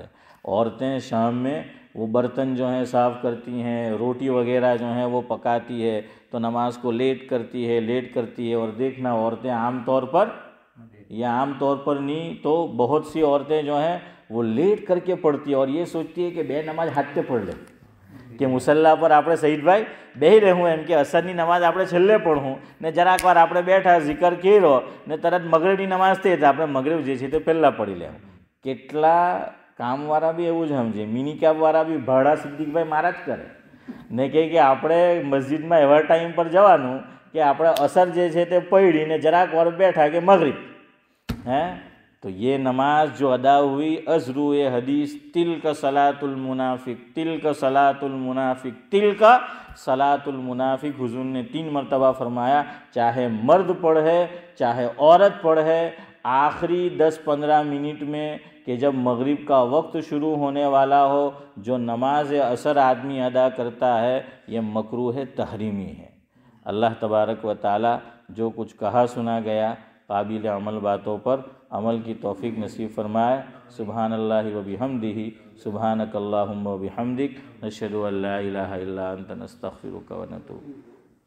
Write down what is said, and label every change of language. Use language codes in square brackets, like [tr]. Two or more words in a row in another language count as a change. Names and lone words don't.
[ur] عورتیں شام میں وہ برتن جو ہیں صاف کرتی ہیں، روٹی وغیرہ جو ہیں وہ پکاتی ہے، تو نماز کو لیٹ کرتی ہے، اور دیکھنا عورتیں عام طور پر نہیں تو بہت سی عورتیں جو ہیں وہ لیٹ کر کے پڑھتی ہے، اور یہ سوچتی ہے کہ بے نماز ہاتھ پہ پڑھ لے کہ مسلح پر [gu] આપણે સઈદભાઈ બેહી રહેવું એમ કે અસરની નમાઝ આપણે છેલ્લે પઢવું ને જરાક વાર આપણે બેઠા ઝિકર કર્યો ને તરત મગરિબની નમાઝ થઈ તો આપણે મગરિબ જે છે તે પહેલાં પઢી લેવું। કેટલા કામવાળા બી એવું જ સમજે, મિની કેબવાળા બી ભાડા સિદ્દીકભાઈ મારા જ કરે ને કે આપણે મસ્જિદમાં એવા ટાઈમ પર જવાનું કે આપણે અસર જે છે તે પઢીને જરાક વાર બેઠા કે મગરિબ [ur] ہیں، تو یہ نماز جو ادا ہوئی ازرو حدیث [ar] تلک صلاۃ المنافق، تلک صلاۃ المنافق، تلک صلاۃ المنافق، [ur] حضور نے 3 مرتبہ فرمایا، چاہے مرد پڑھے چاہے عورت پڑھے، آخری 10-15 منٹ میں کہ جب مغرب کا وقت شروع ہونے والا ہو جو نماز عصر آدمی ادا کرتا ہے یہ مکروہ تحریمی ہے۔ اللہ تبارک و تعالی جو کچھ کہا سنا گیا قابل عمل باتوں پر عمل کی توفیق نصیب فرمائے۔ [ar] سبحان اللہ و بحمدہ، سبحانک اللہم و بحمدک، نشہد ان لا الہ الا انت نستغفرک و نتوب۔